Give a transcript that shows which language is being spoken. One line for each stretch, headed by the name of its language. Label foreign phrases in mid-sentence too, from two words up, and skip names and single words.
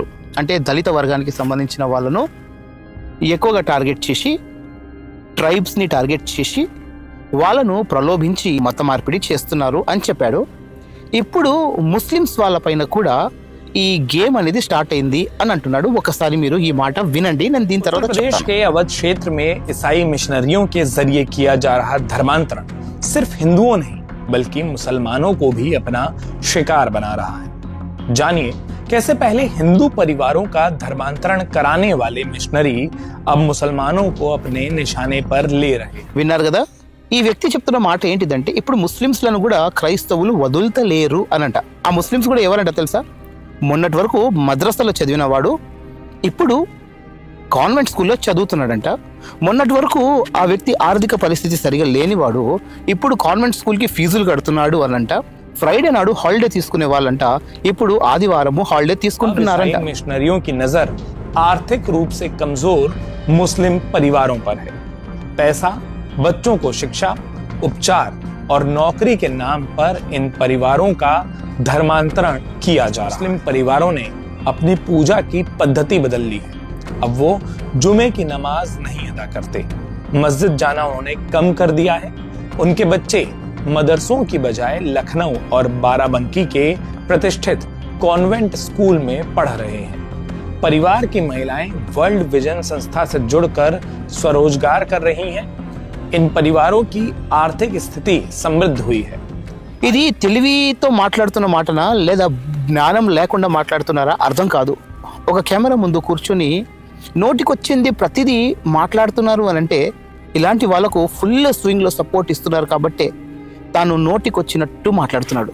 Telugu: అంటే దళిత వర్గానికి సంబంధించిన వాళ్ళను ఎక్కువగా టార్గెట్ చేసి, ట్రైబ్స్ని టార్గెట్ చేసి వాళ్ళను ప్రలోభించి మత మార్పిడి చేస్తున్నారు అని చెప్పాడు. ఇప్పుడు ముస్లిమ్స్ వాళ్ళపైన కూడా ఈ గేమ్ అనేది స్టార్ట్ అయింది అని అంటున్నాడు. ఒకసారి మీరు ఈ మాట వినండి, నేను దీని తర్వాత
Hindi: प्रदेश के अवध क्षेत्र में ईसाई मिशनरियों के जरिए किया जा रहा धर्मांतरण सिर्फ हिंदुओं नहीं बल्कि मुसलमानों को भी अपना शिकार बना रहा है। जानिए कैसे पहले हिंदू परिवारों का धर्मांतरण कराने वाले मिशनरी अब मुसलमानों को अपने निशाने पर ले रहे।
Telugu: విన్నారు కదా, ఈ వ్యక్తి చెప్తున్న మాట ఏంటిదంటే, ఇప్పుడు ముస్లిమ్స్లను కూడా క్రైస్తవులు వదులుతలేరు అనంట. ఆ ముస్లిమ్స్ కూడా ఎవరంట తెలుసా? మొన్నటి వరకు మద్రసాలో చదివిన వాడు ఇప్పుడు
English: convent school
Telugu: చదువుతున్నాడంట. మొన్నటి వరకు ఆ వ్యక్తి ఆర్థిక పరిస్థితి సరిగా లేనివాడు ఇప్పుడు
English: convent school
Telugu: ఫీజులు కడుతున్నాడు అనంట. ఫ్రైడే నాడు హాలిడే తీసుకునే వాళ్ళంట ఇప్పుడు ఆదివారము హాలిడే తీసుకుంటున్నారంట.
Hindi: मिशनरियों की नजर आर्थिक रूप से कमजोर मुस्लिम परिवारों पर है। पैसा, बच्चों को शिक्षा, उपचार और नौकरी के नाम पर इन परिवारों का धर्मांतरण किया जा रहा है। मुस्लिम परिवारों ने अपनी पूजा की पद्धति बदल ली है। अब वो जुमे की नमाज नहीं अदा करते, मस्जिद जाना उन्होंने कम कर दिया है। उनके बच्चे मदरसों की बजाय लखनऊ और बाराबंकी के प्रतिष्ठित
English: convent school
Hindi: में पढ़ रहे हैं। परिवार की महिलाएं वर्ल्ड विजन संस्था से जुड़कर स्वरोजगार कर रही हैं। इन परिवारों की आर्थिक स्थिति समृद्ध हुई है।
Telugu: ఇది తెలివితో మాట్లాడుతున్న మాటనా లేదా జ్ఞానం లేకుండా మాట్లాడుతున్నారా అర్థం కాదు. ఒక కెమెరా ముందు కూర్చొని నోటికొచ్చింది ప్రతిదీ మాట్లాడుతున్నారు అని అంటే, ఇలాంటి వాళ్ళకు
English: full swing
Telugu: సపోర్ట్ ఇస్తున్నారు కాబట్టి తాను నోటికొచ్చినట్టు మాట్లాడుతున్నాడు.